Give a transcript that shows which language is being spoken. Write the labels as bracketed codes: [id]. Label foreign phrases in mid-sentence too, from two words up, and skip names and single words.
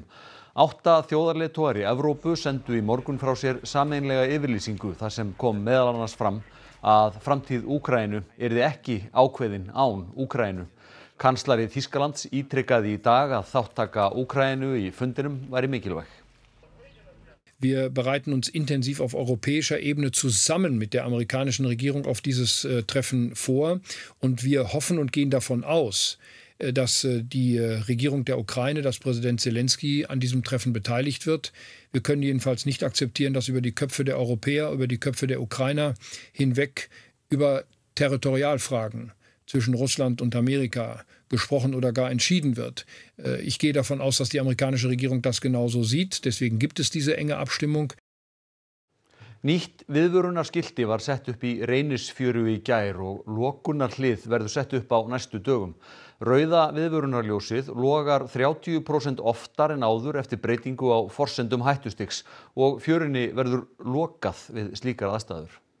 [is] 8 þjóðarleiðtogar í Evrópu sendu í morgun frá sér sameiginlega yfirlýsingu þar sem kom meðal annars fram að framtíð Úkraínu yrði ekki ákveðin án Úkraínu. Kanslari Þýskalands ítrekaði í dag að þáttaka Úkraínu í fundinum væri mikilvæg. [de] Wir bereiten uns intensiv auf europäischer Ebene zusammen mit der amerikanischen Regierung auf dieses Treffen vor. Und wir hoffen und gehen davon aus, dass die Regierung der Ukraine, dass Präsident Zelensky an diesem Treffen beteiligt wird. Wir können jedenfalls nicht akzeptieren, dass über die Köpfe der Europäer, über die Köpfe der Ukrainer hinweg über Territorialfragen zwischen Russland und Amerika gesprochen oder gar entschieden wird. Ich gehe davon aus, dass die amerikanische Regierung das genauso sieht. Deswegen gibt es diese enge Abstimmung. [is] Nýtt viðvörunarskilti var sett upp í Reynisfjöru í gær og lokunarhlið verður sett upp á næstu dögum. Rauða viðvörunarljósið logar 30% oftar en áður eftir breytingu á forsendum hættustigs og fjörunni verður lokað við slíkar aðstæður.